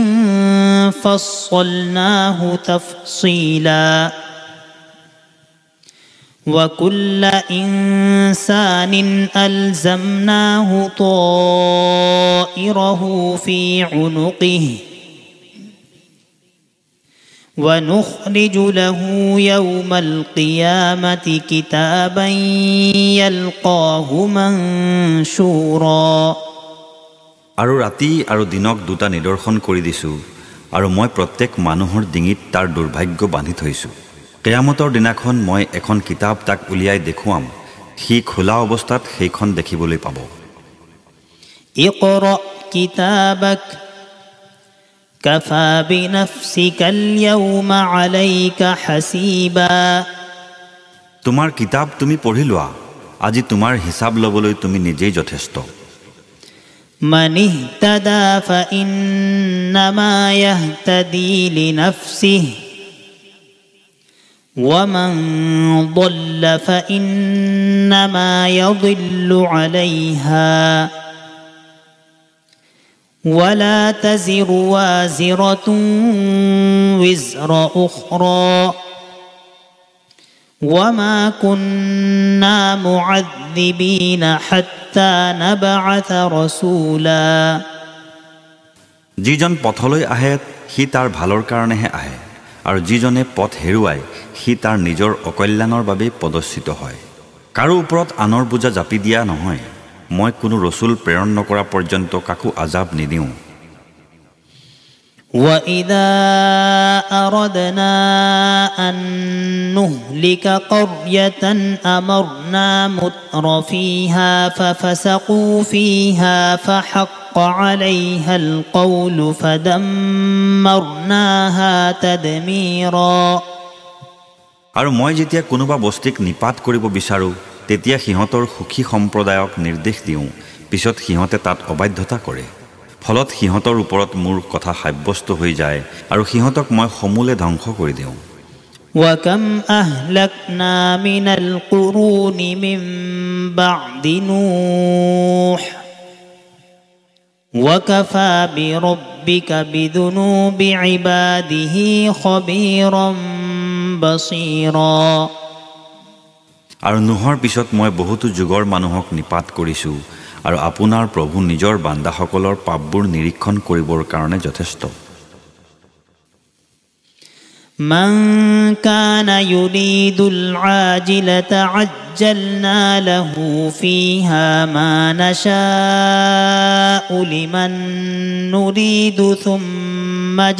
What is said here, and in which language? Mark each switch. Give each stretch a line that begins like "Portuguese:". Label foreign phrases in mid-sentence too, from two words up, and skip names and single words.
Arabic: فصلناه تفصيلا وكل إنسان ألزمناه طائره في عنقه ونخرج له يوم القيامة كتابا يلقاه منشورا
Assamese: আৰু ৰাতি আৰু দিনক দুটা নিদৰ্শন কৰি দিছো আৰু মই প্ৰত্যেক মানুহৰ ডিঙিত তাৰ দুৰ্ভাগ্য বান্ধি থৈছো কিয়ামতৰ দিনাখন মই এখন কিতাপ তাক উলিয়াই দেখুৱাম সি খোলা অৱস্থাত সেইখন দেখিবলৈ পাব
Arabic: اقرأ كتابك كفى بنفسك اليوم عليك حسيبا
Assamese: তোমাৰ কিতাপ তুমি পঢ়ি লোৱা আজি তোমাৰ হিসাব লবলৈ তুমি নিজেই যথেষ্ট
Arabic: من اهتدى فإنما يهتدي لنفسه ومن ضل فإنما يضل عليها ولا تزر وازرة وزر أخرى وما كنا معذبين حتى نبعث رسولا
Assamese: যিজন পথলৈ আহে সি তাৰ ভালৰ কাৰণেহে আহে আৰু যিজনে পথ হেৰুৱায় সি তাৰ নিজৰ অকল্যাণৰ বাবে পদস্থিত হয় কাৰো ওপৰত আনৰ বোজা জাপি দিয়া নহয় মই কোনো ৰসুল প্ৰেৰণ নকৰা পৰ্যন্ত কাকো আজাব নিদিওঁ
Arabic: وإذا أردنا أن نهلك قرية أمرنا متر فيها ففسقوا فيها فحق عليها القول فدمرناها تدميرا
Assamese: আৰু মই যেতিয়া কোনোবা বস্তিক নিপাত কৰিব বিচাৰো তেতিয়া সিহঁতৰ সুখী সম্প্ৰদায়ক নিৰ্দেশ দিওঁ পিছত সিহঁতে তাত অবাধ্যতা কৰে ফলত সিহঁতৰ ওপৰত মোৰ কথা সাব্যস্ত হৈ যায় আৰু সিহঁতক মই সমূলে ধ্বংস কৰি দিওঁ
Arabic: وكم أهلكنا من القرون من بعد نوح وكفى بربك بذنوب عباده خبيرا بصيرا
Assamese: আৰু নুহৰ পিছত মই বহুতো যুগৰ মানুহক নিপাত কৰিছো আৰু আপোনাৰ প্ৰভু নিজৰ বান্দাসকলৰ পাপবোৰ নিৰীক্ষণ কৰিবৰ কাৰণে যথেষ্ট
Arabic: من كان يريد العاجلة عجلنا له فيها ما نشاء لمن نريد ثم